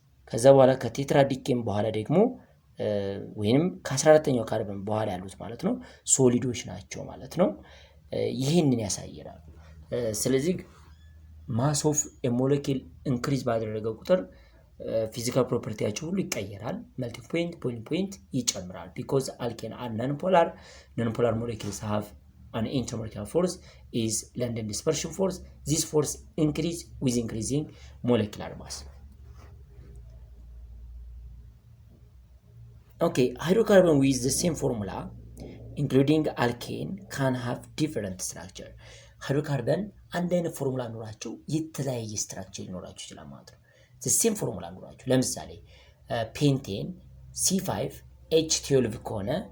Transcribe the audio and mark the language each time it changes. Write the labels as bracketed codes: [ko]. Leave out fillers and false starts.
[am] ከዛ በኋላ ከቴትራዲኬን በኋላ ደግሞ ወይንም ከ14ኛው ካርበን በኋላ ያሉት ማለት ነው ሶሊዶች ናቸው ማለት ነው። ይሄንን ያሳየናል። ስለዚህ ማስ ኦፍ ኤ ሞለኪል ኢንክሪዝ ባደረገ ቁጥር ፊዚካል ፕሮፐርቲያቸው ሁሉ ይቀየራል። ሜልቲንግ ፖይንት ቦይሊንግ ፖይንት ይጨምራል [en] because alkane are non-polar molecules have an intermolecular force is London dispersion force. This force increase with increasing molecular mass. Okay, hydrocarbon with the same formula including alkane can have different structure. [am] ሃይድሮካርበን አንድ አይነት ፎርሙላ ኖራቸው የተለያየ ስትራክቸር ሊኖራቸው ይችላል ማለት ነው። the same ፎርሙላ ኖራቸው ለምሳሌ ፔንቴን C5H12 ከሆነ